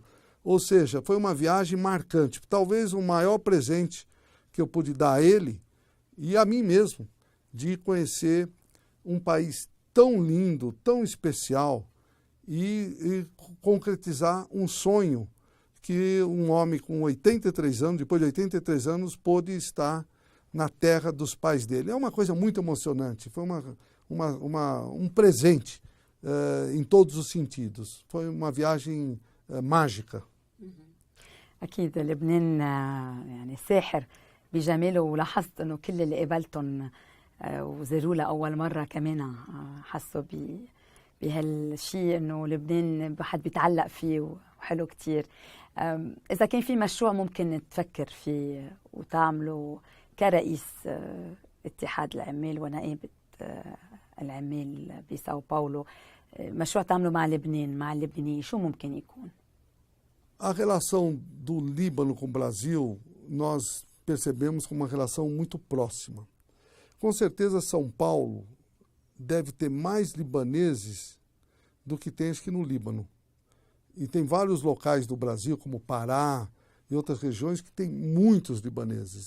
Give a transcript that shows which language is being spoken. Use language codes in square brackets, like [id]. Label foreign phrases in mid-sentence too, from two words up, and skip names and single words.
[pt] Ou seja, foi uma viagem marcante. Talvez o maior presente que eu pude dar a ele e a mim mesmo, de conhecer um país tão lindo, tão especial e concretizar um sonho que um homem com 83 anos, depois de 83 anos, pôde estar na terra dos pais dele. É uma coisa muito emocionante, foi um presente em todos os sentidos. Foi uma viagem mágica. [ar] أكيد لبنان يعني ساحر بجماله ولاحظت إنه كل اللي قابلتهم وزاروا لأول مرة كمان حسوا بهالشيء إنه لبنان حد بيتعلق فيه وحلو كتير. إذا كان في مشروع ممكن تفكر فيه وتعمله كرئيس اتحاد العمال ونقابة العمال بساو باولو، مشروع تعمله مع لبنان مع اللبنانيين، شو ممكن يكون؟ [pt] A relação do Líbano com o Brasil, nós percebemos como uma relação muito próxima. Com certeza, São Paulo deve ter mais libaneses do que tem aqui no Líbano. E tem vários locais do Brasil, como Pará e outras regiões, que tem muitos libaneses.